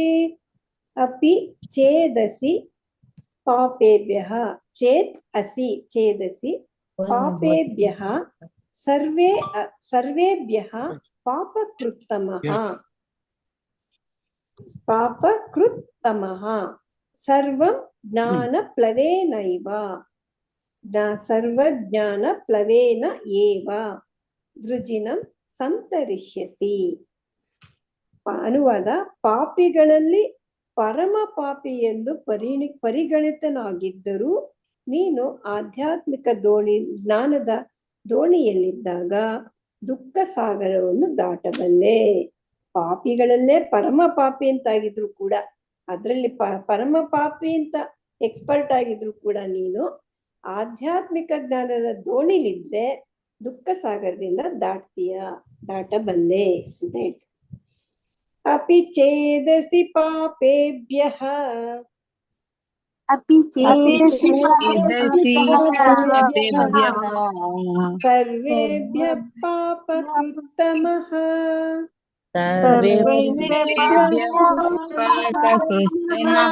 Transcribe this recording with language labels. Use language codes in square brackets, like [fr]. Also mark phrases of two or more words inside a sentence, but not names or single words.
[sa] ಅಪಿ ಚೇದಸಿ ಪಾಪೇಭ್ಯಃ ಚೇತ್ ಅಸಿ ಚೇದಸಿ ಪಾಪೇಭ್ಯಃ ಸರ್ವೇಭ್ಯಃ ಪಾಪಕೃತ್ತಮಃ ಪಾಪಕೃತ್ತಮಃ ಸರ್ವಂ ಜ್ಞಾನಪ್ಲವೇನೈವ ಸರ್ವಜ್ಞಾನಪ್ಲವೇನ ಏವ ವೃಜಿನಂ ಸಂತರಿಷ್ಯಸಿ. [kn] ಅನುವಾದ: ಪಾಪಿಗಳಲ್ಲಿ ಪರಮ ಪಾಪಿ ಎಂದು ಪರಿಗಣಿತನಾಗಿದ್ದರೂ ನೀನು ಆಧ್ಯಾತ್ಮಿಕ ಜ್ಞಾನದ ದೋಣಿಯಲ್ಲಿದ್ದಾಗ ದುಃಖ ಸಾಗರವನ್ನು ದಾಟಬಲ್ಲೆ. ಪಾಪಿಗಳಲ್ಲೇ ಪರಮ ಪಾಪಿ ಅಂತಾಗಿದ್ರು ಕೂಡ, ಅದರಲ್ಲಿ ಪರಮ ಪಾಪಿ ಅಂತ ಎಕ್ಸ್ಪರ್ಟ್ ಆಗಿದ್ರು ಕೂಡ ನೀನು ಆಧ್ಯಾತ್ಮಿಕ ಜ್ಞಾನದ ದೋಣಿಲಿದ್ರೆ ದುಃಖ ಸಾಗರದಿಂದ ದಾಟಬಲ್ಲೆ ಅಂತ ಹೇಳ್ತಾರೆ. [sa] अपि चेदसि पापेभ्यः अपि चेदसि पापेभ्यः सर्वेभ्यः पापकृत्तमः सर्वेभ्यः पापकृत्तमः